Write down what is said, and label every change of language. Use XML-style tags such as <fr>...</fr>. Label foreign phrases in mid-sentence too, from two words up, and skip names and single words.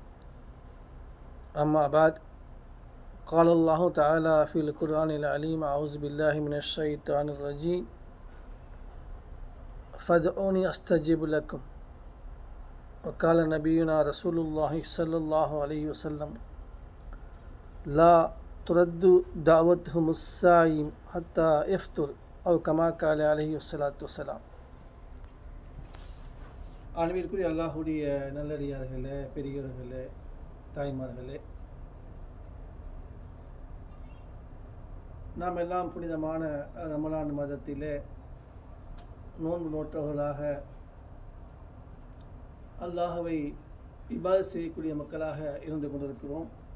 <ar>أما بعد، قال الله تعالى في القرآن العليم: أعوذ بالله من الشيطان الرجيم، فادعوني أستجب لكم. وقال نبينا رسول الله صلى الله عليه وسلم: لا ترد دعوتهم الصائم حتى يفطر أو كما قال عليه الصلاة والسلام.</ar> <ta>அன்பிற்குரிய அல்லாஹுடைய நல்லடியார்களே, பெரியோர்களே, தாய்மார்களே, நாம் எல்லாம் புனிதமான ரமலான் மாதத்திலே நோன்பு நோற்றவர்களாக அல்லாஹ்வை இபாதத் செய்யக்கூடிய மக்களாக இருந்து கொண்டிருக்கிறோம்.</ta>